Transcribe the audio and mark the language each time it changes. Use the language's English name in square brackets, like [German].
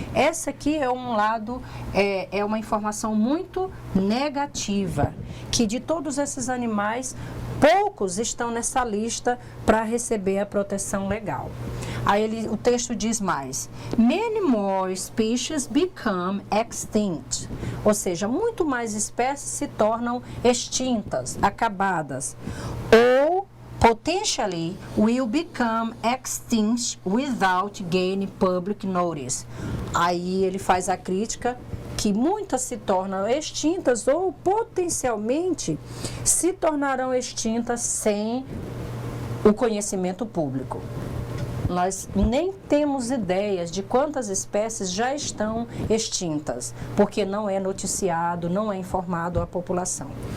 [Portuguese] Essa aqui é um lado, é uma informação muito negativa, que de todos esses animais, poucos estão nessa lista para receber a proteção legal. Aí o texto diz mais: [English] many more species become extinct. [Portuguese] Ou seja, muito mais espécies se tornam extintas, acabadas. [English] Ou potentially will become extinct without gaining public notice. [Portuguese] Aí ele faz a crítica que muitas se tornam extintas ou potencialmente se tornarão extintas sem o conhecimento público. Nós nem temos ideias de quantas espécies já estão extintas, porque não é noticiado, não é informado à população.